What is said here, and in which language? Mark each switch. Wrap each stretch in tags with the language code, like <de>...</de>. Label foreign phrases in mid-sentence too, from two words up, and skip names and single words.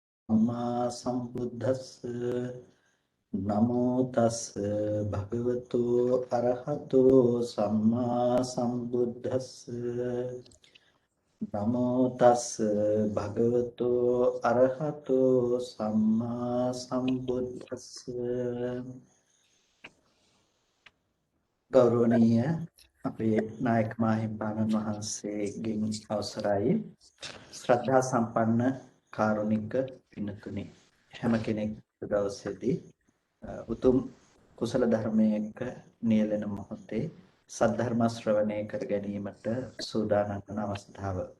<pi>සම්මා සම්බුද්දස්ස නමෝ තස් භගවතු අරහතෝ සම්මා සම්බුද්දස්ස නමෝ තස් භගවතු අරහතෝ සම්මා සම්බුද්දස්ස</pi> <si>ගෞරවනීය අපේ නායක මාහිම්පාණන් වහන්සේගෙන් අවසරයි ශ්‍රද්ධා සම්පන්න කාරුණික පින්තුනි හැම කෙනෙක් දවසේදී උතුම් කුසල ධර්මයක නියැලෙන මොහොතේ සද්ධර්ම ශ්‍රවණය කර ගැනීමට සූදානම් වන අවස්ථාව.</si>